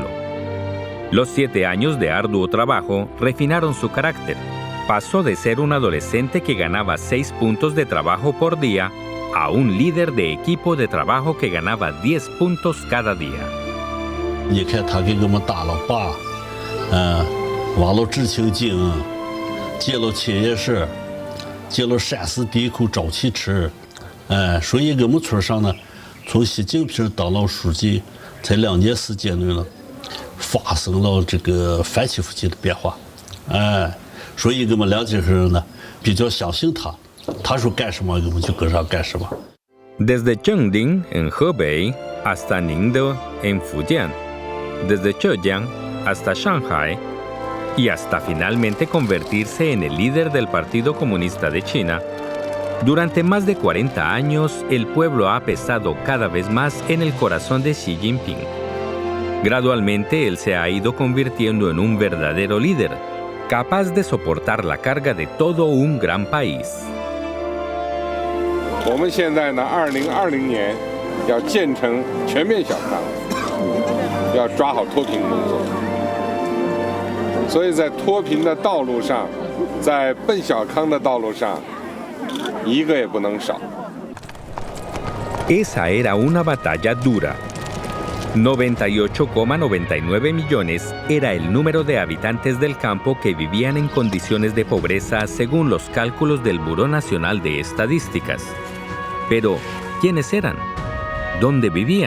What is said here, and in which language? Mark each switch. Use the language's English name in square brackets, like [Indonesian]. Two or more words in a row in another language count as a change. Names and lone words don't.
[Spanish] Los 7 años de arduo trabajo refinaron su carácter. Pasó de ser un adolescente que ganaba 6 puntos de trabajo por día a un líder de equipo de trabajo que ganaba 10 puntos cada día. [Chinese] 挖了知青井，接了企业室，接了山寺地口沼气池，所以我们村上呢，从习近平当了书记，在2年时间内呢，发生了这个翻起覆起的变化，所以我们2家人呢比较相信他，他说干什么我们就跟上干什么。 [Spanish] Desde Chengding en Hebei hasta Ningde en Fujian, desde Zhejiang hasta Shanghai y hasta finalmente convertirse en el líder del Partido Comunista de China, durante más de 40 años el pueblo ha pesado cada vez más en el corazón de Xi Jinping. Gradualmente él se ha ido convirtiendo en un verdadero líder, capaz de soportar la carga de todo un gran país. [Chinese] 我们现在呢，2020年要建成全面小康，要抓好脱贫工作。所以在脱贫的道路上，在奔小康的道路上，一个也不能少。 [Spanish] Esa era una batalla dura. 98,99 millones era el número de habitantes del campo que vivían en condiciones de pobreza según los cálculos del Buró Nacional de Estadísticas. Pero, ¿quiénes eran? ¿Dónde vivían?